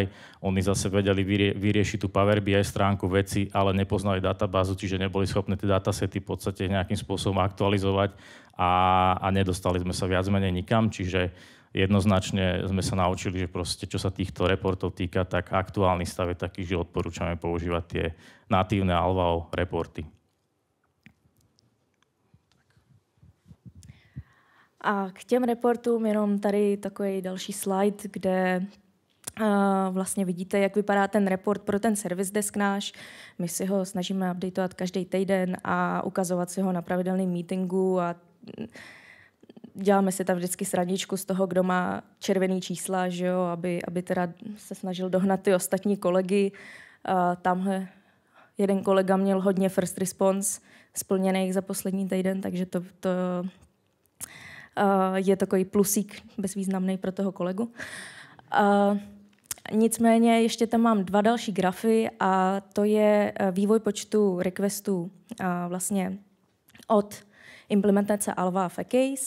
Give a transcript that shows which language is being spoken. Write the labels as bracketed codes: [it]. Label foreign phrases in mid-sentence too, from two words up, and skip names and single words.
[sk] Oni zase vedeli vyriešiť tú Power BI stránku veci, ale nepoznali databázu, čiže neboli schopné tie datasety v podstate nejakým spôsobom aktualizovať a nedostali sme sa viac menej nikam. Čiže jednoznačne sme sa naučili, že proste, čo sa týchto reportov týka, tak aktuálny stav je taký, že odporúčame používať tie natívne Alvao reporty. [cs] A k těm reportům jenom tady takový další slide, kde vlastně vidíte, jak vypadá ten report pro ten [en] service desk [cs] náš. My si ho snažíme updateovat každý týden a ukazovat si ho na pravidelném meetingu a děláme si tam vždycky srandičku z toho, kdo má červený čísla, že jo, aby teda se snažil dohnat ty ostatní kolegy. Tamhle jeden kolega měl hodně [en] first response [cs] splněných za poslední týden, takže to je takový plusík bezvýznamný pro toho kolegu. Nicméně ještě tam mám dva další grafy a to je vývoj počtu requestů vlastně od implementace Alva v Case.